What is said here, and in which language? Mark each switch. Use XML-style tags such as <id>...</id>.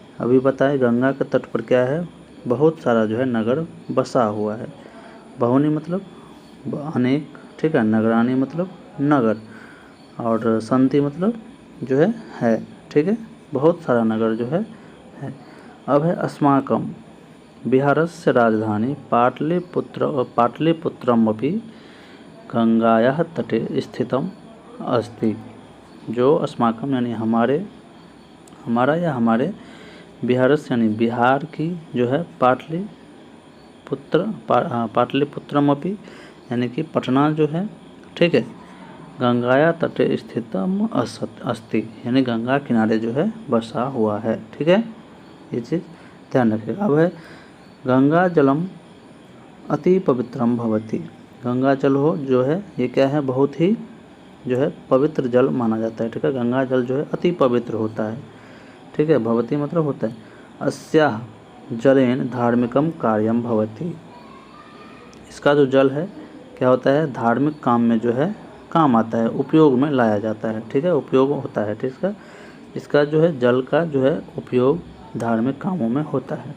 <hi>अभी बताए गंगा के तट पर क्या है, बहुत सारा जो है नगर बसा हुआ है। बहुनी मतलब अनेक, ठीक है, नगरानी मतलब नगर, और संति मतलब जो है, ठीक है, बहुत सारा नगर जो है। अब है</hi> <sa>अस्माकं बिहारस्य राजधानी पाटलिपुत्रमपि गंगायाः तटे स्थितम अस्ति।</sa> <hi>जो अस्माकं यानी हमारा या हमारे, बिहारस्य यानी बिहार की जो है, पाटलिपुत्रमपि यानी कि पटना जो है, ठीक है, गंगाया तटे स्थितम अस्ति यानी गंगा किनारे जो है बसा हुआ है। ठीक है, ये चीज़ ध्यान रखिएगा। अब है</hi> <sa>गंगा जलम अति पवित्रम भवति।</sa> <hi>गंगा जल हो जो है ये क्या है, बहुत ही जो है पवित्र जल माना जाता है। ठीक है, गंगा जल जो है अति पवित्र होता है। ठीक है, भवति मतलब होता है।</hi> <sa>अस्याः जलेन धार्मिकम कार्यम भवति।</sa> <hi>इसका जो जल है क्या होता है, धार्मिक काम में जो है काम आता है, उपयोग में लाया जाता है। ठीक है, उपयोग होता है। ठीक है, इसका जो है जल का जो है उपयोग धार्मिक कामों में होता है।</hi>